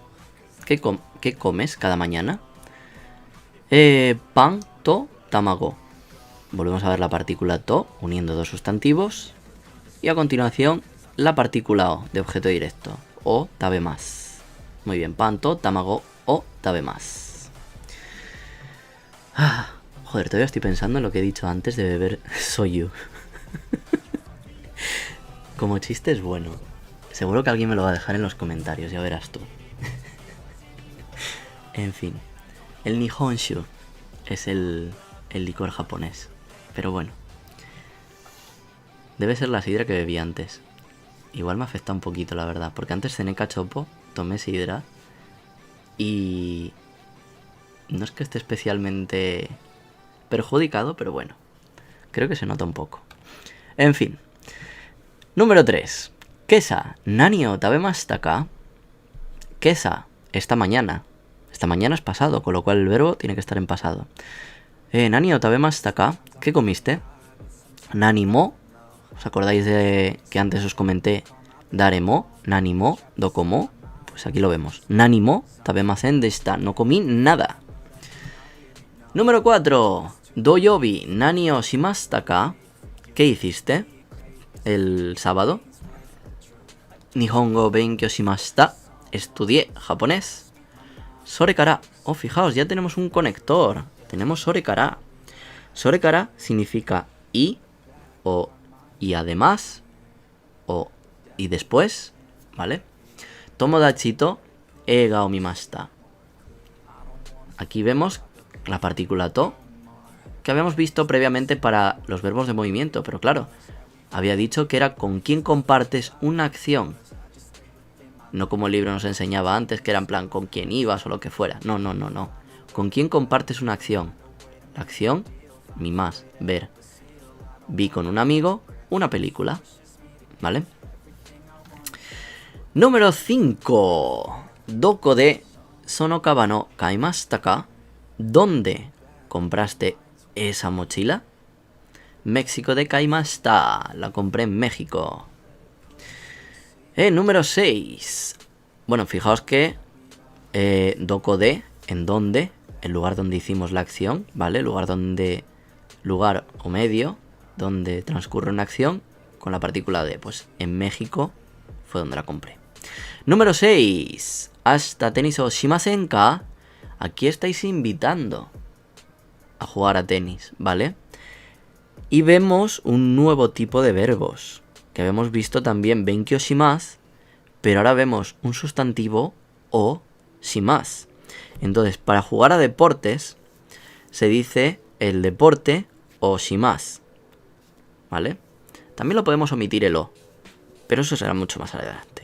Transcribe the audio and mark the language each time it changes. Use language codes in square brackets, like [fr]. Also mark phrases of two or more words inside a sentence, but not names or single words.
[es] ¿Qué comes cada mañana? [ja] パン、と、卵. [es] Volvemos a ver la partícula to, uniendo dos sustantivos. Y a continuación, la partícula o, de objeto directo. [ja] を食べます. [es] Muy bien, pan, [ja] と、卵を食べます. [es] Joder, todavía estoy pensando en lo que he dicho antes de beber soju. Como chiste es bueno. Seguro que alguien me lo va a dejar en los comentarios, ya verás tú. En fin, el nihonshu es el licor japonés. Pero bueno, debe ser la sidra que bebí antes. Igual me afecta un poquito, la verdad, porque antes cené cachopo, tomé sidra y no es que esté especialmente perjudicado, pero bueno, creo que se nota un poco. En fin, número 3. [ja] 今朝、何を食べましたか? 今朝, [es] esta mañana. Esta mañana es pasado, con lo cual el verbo tiene que estar en pasado. [ja] 何を食べましたか? [es] ¿Qué comiste? [ja] 何も. [es] ¿Os acordáis de que antes os comenté [ja] 誰も、何も、どこも? [es] Pues aquí lo vemos. [ja] 何も食べませんでした. [es] No comí nada. Número 4. [ja] 土曜日、何をしましたか? [es] ¿Qué hiciste el sábado? [ja] 日本語勉強しました. [es] Estudié japonés. Sorekara. Oh, fijaos, ya tenemos un conector. Tenemos sorekara. Sorekara significa y, o y además, o y después, ¿vale? [ja] 友達と映画を見ました. [es] Aquí vemos la partícula to, que habíamos visto previamente para los verbos de movimiento, pero claro, había dicho que era con quien compartes una acción. No como el libro nos enseñaba antes, que era en plan con quién ibas o lo que fuera. No. Con quién compartes una acción. La acción, mimas, ver. Vi con un amigo una película, ¿vale? Número 5. [ja] どこでそのかばの買いましたか? [es] ¿Dónde compraste esa mochila? [ja] メキシコで買いました. [es] La compré en México. Número 6. Bueno, fijaos que [ja] どこで, [es] en dónde, el lugar donde hicimos la acción, ¿vale? Lugar o medio, donde transcurre una acción con la partícula de, pues en México fue donde la compré. Número 6. [ja] アスタテニスをしませんか. [es] Aquí estáis invitando a jugar a tenis, ¿vale? Y vemos un nuevo tipo de verbos, que habíamos visto también [ja] 勉強します, [es] pero ahora vemos un sustantivo [ja] をします. [es] Entonces, para jugar a deportes, se dice el deporte [ja] をします, [es] ¿vale? También lo podemos omitir el o, pero eso será mucho más adelante.